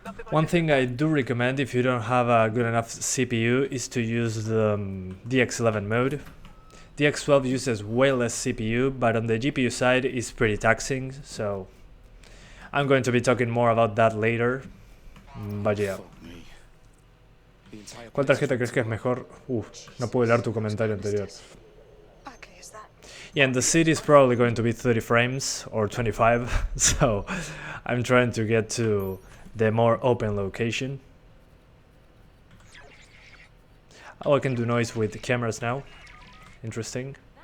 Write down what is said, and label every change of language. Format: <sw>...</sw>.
<en>One thing I do recommend if you don't have a good enough CPU is to use the DX11 mode. DX12 uses way less CPU, but on the GPU side it's pretty taxing, so I'm going to be talking more about that later. But yeah.</en> <es>¿Cuál tarjeta crees que es mejor? No puedo leer tu comentario anterior.</es> <en>Yeah, and the city is probably going to be 30 frames or 25, so I'm trying to get to the more open location. Oh, I can do noise with the cameras now. Interesting.</en>